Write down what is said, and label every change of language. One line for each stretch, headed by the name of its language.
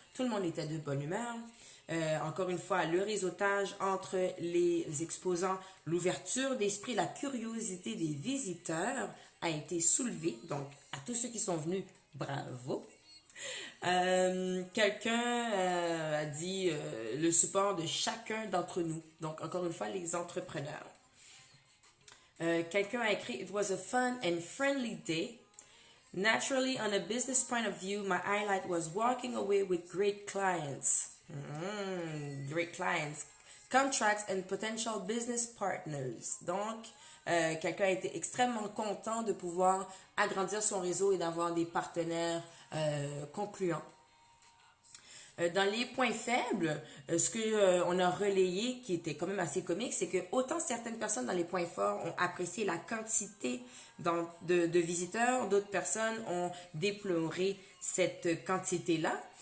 French: Tout le monde était de bonne humeur. Encore une fois, le réseautage entre les exposants, l'ouverture d'esprit, la curiosité des visiteurs a été soulevée. Donc, à tous ceux qui sont venus, bravo. Quelqu'un a dit le support de chacun d'entre nous. Donc, encore une fois, les entrepreneurs. Quelqu'un a écrit,
English: It was a fun and friendly day. Naturally, on a business point of view, my highlight was walking away with great clients. Great clients, contracts and potential business partners.
French: Donc, quelqu'un a été extrêmement content de pouvoir agrandir son réseau et d'avoir des partenaires concluants. Dans les points faibles, ce qu'on a relayé, qui était quand même assez comique, c'est que autant certaines personnes dans les points forts ont apprécié la quantité de visiteurs, d'autres personnes ont déploré cette quantité-là.